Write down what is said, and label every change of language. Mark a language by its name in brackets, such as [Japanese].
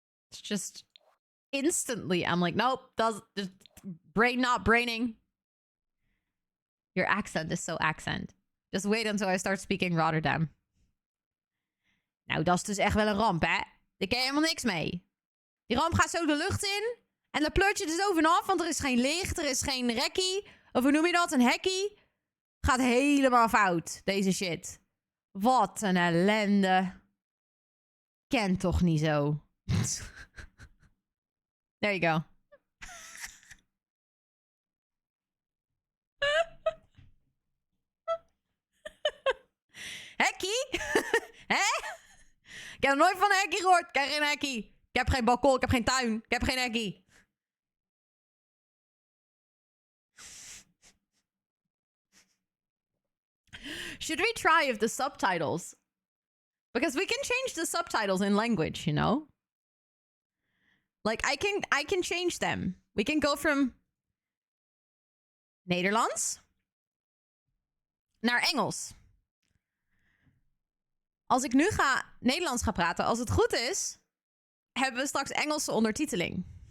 [English] It's just instantly, I'm like, nope, just brain not braining. Your accent is so accent. Just wait until I start speaking Rotterdam. [Dutch] Nou, dat is dus echt wel een ramp, hè? Daar kan je helemaal niks mee. Die ramp gaat zo de lucht in. En dan pleurt je er zo vanaf, want er is geen licht, er is geen rekkie. Of hoe noem je dat? Een hekkie. Gaat helemaal fout, deze shit. Wat een ellende. Ken toch niet zo. [English] There you go. [Dutch] Hekkie? Hè? Ik heb nooit van een hekkie gehoord. Ik heb geen hekkie. Ik heb geen balkon, ik heb geen tuin. Ik heb geen hekkie. [English] Should we try if the subtitles? Because we can change the subtitles in language, you know? Like, I can change them. We can go from Nederlands [Dutch] naar Engels. Als ik nu Nederlands ga praten, als het goed is, hebben we straks Engelse ondertiteling.